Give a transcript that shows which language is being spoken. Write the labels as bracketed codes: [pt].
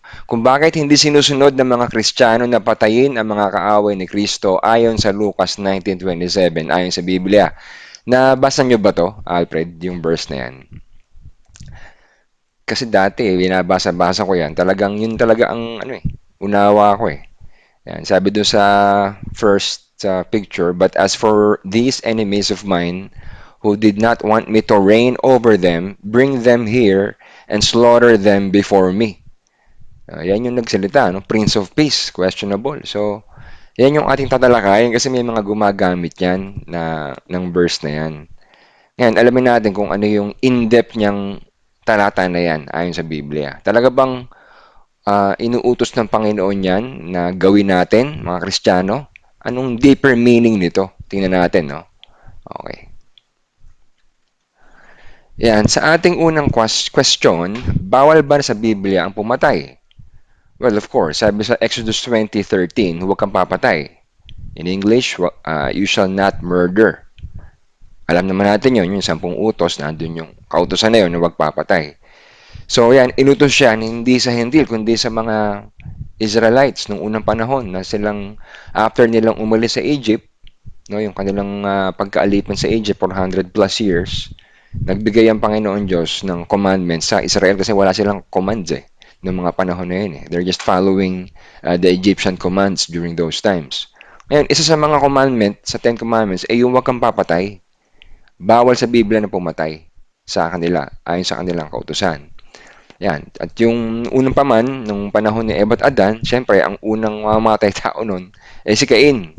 [tl] Kung bakit hindi sinusunod ng mga Kristiyano na patayin ang mga kaaway ni Kristo ayon sa Lucas 19:27, ayon sa Biblia. Nabasa nyo ba to, Alfred, yung verse na yan? Kasi dati, binabasa-basa ko yan. Talagang yun talaga ang unawa ko eh. Yan, sabi doon sa [en] first picture, but as for these enemies of mine, who did not want me to reign over them, bring them here and slaughter them before me. [tl] Yan yung nagsalita, no? [en] Prince of Peace, questionable. [tl] So, yan yung ating tatalakayin kasi may mga gumagamit yan ng verse na yan. Ngayon, alamin natin kung ano yung in-depth niyang talata na yan ayon sa Biblia. Talaga bang inuutos ng Panginoon yan na gawin natin, mga Kristiyano? Anong deeper meaning nito? Tingnan natin, no? Okay. Yan, sa ating unang question, bawal ba sa Biblia ang pumatay? Well, of course, sabi sa Exodus 20:13, huwag kang papatay. [en] In English, you shall not murder. [tl] Alam naman natin yun, yung 10 utos, nandun yung kautosan na yun na huwag papatay. So yan, inutos siya hindi sa Hentil, kundi sa mga Israelites nung unang panahon na silang, after nilang umalis sa Egypt, no, yung kanilang pagkaalipan sa Egypt [en] for 100 plus years, [tl] nagbigay ang Panginoon Diyos ng commandments sa Israel kasi wala silang commands noong mga panahon na yun. [en] They're just following the Egyptian commands during those times. [tl] Ngayon, isa sa mga commandment, sa 10 commandments, ay yung huwag kang papatay. Bawal sa Biblia na pumatay sa kanila, ayon sa kanilang kautusan. Yan. At yung unang paman, nung panahon ni Eva at Adan, syempre, ang unang mamatay tao nun, si Cain.